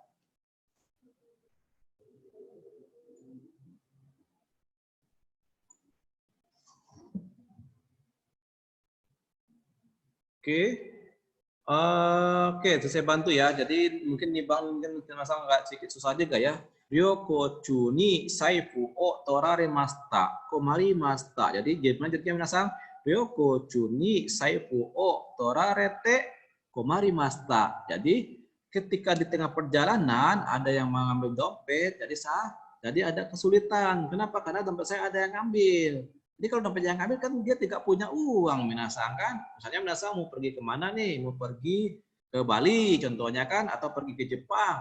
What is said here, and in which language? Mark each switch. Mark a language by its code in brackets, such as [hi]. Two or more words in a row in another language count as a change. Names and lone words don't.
[id] Oke, itu saya bantu ya. Jadi mungkin nih Bang, mungkin Minasang agak sedikit susah juga ya. [ja] 旅行中 に 財布 を 取られました. Komarimashita. [id] Jadi gimana jadinya Minasang? [ja] 旅行中 に 財布 を 取られて 困りました. [id] Jadi ketika di tengah perjalanan ada yang mengambil dompet, jadi ada kesulitan. Kenapa? Karena dompet saya ada yang ngambil. Jadi kalau dompet yang ngambil kan dia tidak punya uang Minasang kan. Misalnya Minasang mau pergi kemana nih? Mau pergi ke Bali contohnya kan, atau pergi ke Jepang.